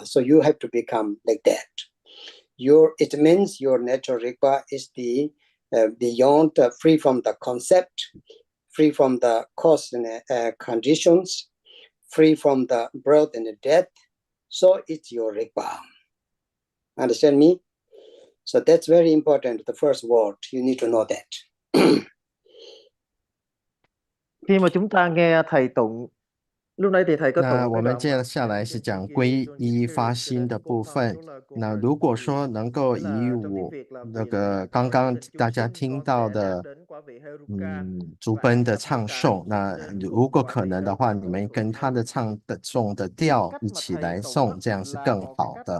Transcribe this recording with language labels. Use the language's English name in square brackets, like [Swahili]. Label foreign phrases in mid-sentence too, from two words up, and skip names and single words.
[English] So you have to become like that. It means your natural rigpa is the beyond, free from the concept, free from the cause and conditions, free from the birth and the death. So it's your rigpa. Understand me? So that's very important. The first word, you need to know that. [Vietnamese] Khi mà chúng ta nghe thầy tụng, lúc nãy thì thầy có tụng [Chinese] 那我 [Vietnamese] cái [Chinese] 们 [Vietnamese] đoạn [Chinese] 接下来是讲皈依发心的部分。那如果说能够以我那个刚刚大家听到的竹奔的唱诵，那如果可能的话，你们跟他的唱的诵的调一起来诵，这样是更好的。